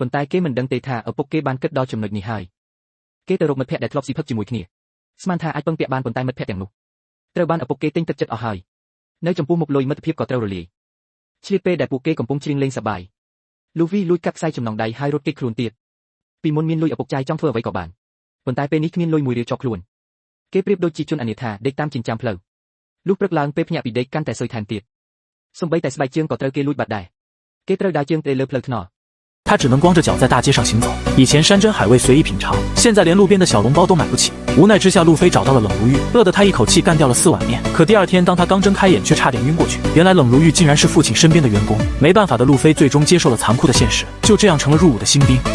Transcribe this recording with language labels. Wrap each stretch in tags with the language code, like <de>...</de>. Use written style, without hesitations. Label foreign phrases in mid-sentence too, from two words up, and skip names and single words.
<km>ន្តែគេមិនដឹងទេថាឪពុកគេបានគិតដល់ចំណុចនេះហើយគេទៅរកមិត្តភ័ក្តិដែលធ្លាប់ស៊ីផឹកជាមួយគ្នាស្មានថាអាចពឹងពាក់បានប៉ុន្តែមិត្តភ័ក្តិទាំងនោះត្រូវបានឪពុកគេទិញទឹកចិត្តអស់ហើយនៅចំពោះមុខលុយមិត្តភាពក៏ត្រូវរលាយឆ្លៀតពេលដែលពួកគេកំពុងច្រៀងលេងសប្បាយ Luffy លួចកាត់ខ្សែចំណងដៃហើយរត់គេចខ្លួនទៀតពីមុនមានលុយឪពុកចាយចង់ធ្វើអ្វីក៏បានប៉ុន្តែពេលនេះគ្មានលុយមួយរៀលជាប់ខ្លួនគេប្រៀបដូចជាជនអនាថាដេកតាមចិញ្ចើមផ្លូវលុះព្រឹកឡើងពេលភ្ញាក់ពីដេកកាន់តែស៊ុយថែមទៀតសូម្បីតែស្បែកជើងក៏ត្រូវគេលួចបាត់ដែរគេត្រូវដើរជើងទៅលើផ្លូវថ្នល់</km> <zh>他只能光着脚在大街上行走。以前山珍海味随意品尝，现在连路边的小笼包都买不起。无奈之下，路飞找到了冷如玉，饿得他一口气干掉了4碗面。可第二天，当他刚睁开眼，却差点晕过去。原来冷如玉竟然是父亲身边的员工。没办法的路飞最终接受了残酷的现实，就这样成了入伍的新兵。</zh>